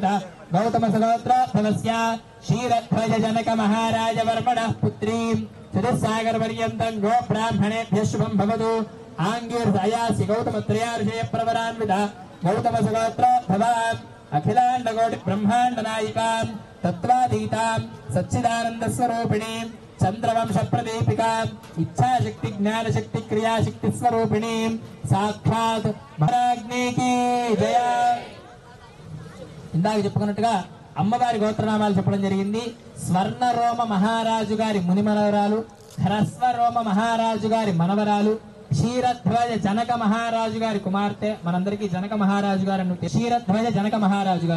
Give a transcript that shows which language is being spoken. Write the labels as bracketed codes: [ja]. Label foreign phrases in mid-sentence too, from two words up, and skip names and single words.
[sa] गौतमसुगोत्रोद्भवस्य क्षीरध्वजजनक महाराजवर्मणः पुत्रीं चतुस्सागरपर्यन्तं गो ब्राह्मणेभ्यः शुभं भवतु आङ्गीर्सायास्य गौतमत्रयार्षेयप्रवरान्वित गौतमसुगोत्रोद्भवान् अखिलाण्डकोटिब्रह्माण्डनायिकां तत्त्वातीतां सच्चिदानन्दस्वरूपिणीं चन्द्रवंशप्रदीपिकाम् इच्छाशक्ति ज्ञानशक्ति क्रियाशक्ति स्वरूपिणीं साक्षात् महाराज्ञीकी జయ. [te] ఇందాక చెప్పుకున్నట్టుగా అమ్మవారి గోత్రనామాలు చెప్పడం జరిగింది. స్వర్ణరోమ మహారాజు గారి మునిమనవరాలు, హ్రస్వరోమ మహారాజు గారి మనవరాలు, క్షీరధ్వజ జనక మహారాజు గారి కుమార్తె. మనందరికీ జనక మహారాజు గారు అంటే క్షీరధ్వజ జనక మహారాజు గారు.